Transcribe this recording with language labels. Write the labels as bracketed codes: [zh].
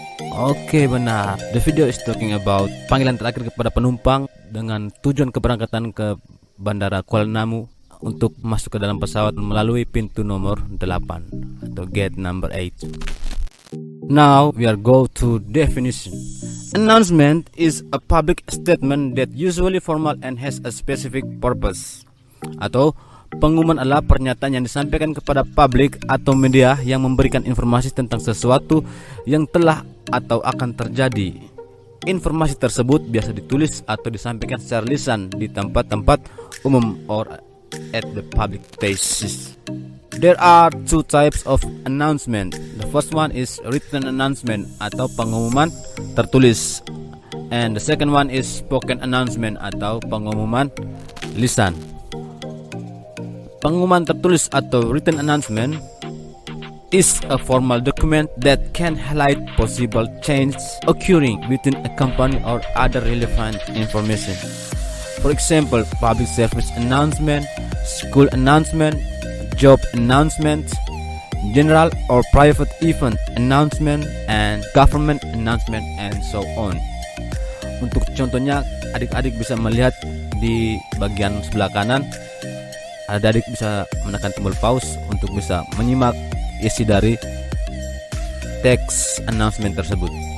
[id] Oke, benar. [en] The video is talking about [id] panggilan terakhir kepada penumpang dengan tujuan keberangkatan ke bandara Kuala Namu untuk masuk ke dalam pesawat melalui pintu nomor 8 atau [en] gate number 8. Now we are go to definition. Announcement is a public statement that usually formal and has a specific purpose. [id] Atau Pengumuman adalah pernyataan yang disampaikan kepada publik atau media yang memberikan informasi tentang sesuatu yang telah atau akan terjadi. Informasi tersebut biasa ditulis atau disampaikan secara lisan di tempat-tempat umum [en] or at the public places. There are two types of announcement. The first one is written announcement [id] atau pengumuman tertulis. [en] And the second one is spoken announcement [id] atau pengumuman lisan. Pengumuman tertulis atau [en] written announcement is a formal document that can highlight possible change occurring within a company or other relevant information. For example, public service announcement, school announcement, job announcement, general or private event announcement, and government announcement, and so on. [id] Untuk contohnya, adik-adik bisa melihat di bagian sebelah kanan. Adik-adik bisa menekan tombol pause untuk bisa menyimak isi dari teks announcement tersebut.